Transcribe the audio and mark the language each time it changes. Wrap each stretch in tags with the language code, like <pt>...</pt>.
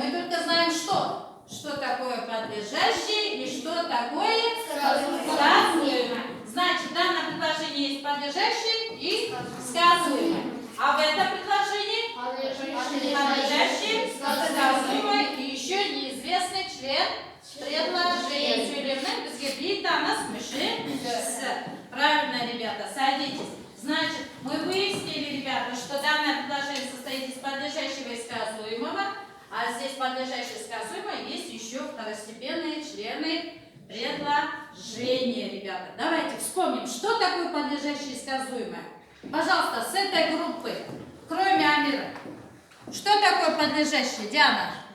<ru>Мы только знаем, что. Что такое подлежащее и что такое сказуемое. Значит, в данном предложении есть подлежащее и сказуемое. А в этом предложении подлежащее, сказуемое и еще неизвестный член предложения.</ru> <kk>Сөйлемнің бізге бейтаныс мүше.</kk> <ru>Правильно, ребята, садитесь. Значит, мы выяснили, ребята, что данное предложение состоит из подлежащего и сказуемого, а здесь подлежащее и сказуемое есть еще второстепенные члены предложения, ребята. Давайте вспомним, что такое подлежащее и сказуемое. Пожалуйста, с этой группы, кроме Амира, что такое подлежащее, Диана?</ru>